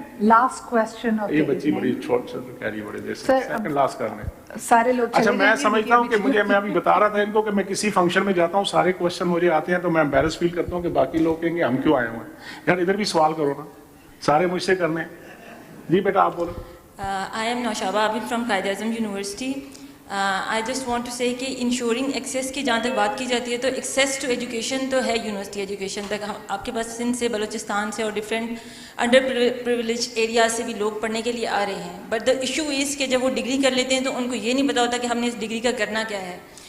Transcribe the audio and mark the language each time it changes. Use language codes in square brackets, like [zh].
[en] Last question. [ur] یہ بچی بڑی چھوٹ سے کہہ رہی ہے, بڑے دیر سے سیکنڈ لاسٹ کرنے. سارے لوگ اچھا, میں سمجھتا ہوں کہ میں ابھی بتا رہا تھا ان کو کہ میں کسی فنکشن میں جاتا ہوں, سارے کوسچن مجھے آتے ہیں تو میں امبیرس فیل کرتا ہوں کہ باقی لوگ کہیں گے ہم کیوں آئے ہوئے ہیں. یار ادھر بھی سوال کرو نا, سارے مجھ سے کرنے. جی بیٹا آپ بولو. [en] I am Naushaba Abid from Qaid-e-Azam University. I just want to say [ur] کہ انشورنگ ایکسیس کی جہاں تک بات کی جاتی ہے تو ایکسیس ٹو ایجوکیشن تو ہے یونیورسٹی ایجوکیشن تک. آپ کے پاس سندھ سے, بلوچستان سے اور ڈفرینٹ انڈر پریویلیج ایریاز سے بھی لوگ پڑھنے کے لیے آ رہے ہیں. [en] but the issue is [ur] کہ جب وہ ڈگری کر لیتے ہیں تو ان کو یہ نہیں پتا ہوتا کہ ہم نے اس ڈگری کا کرنا کیا ہے.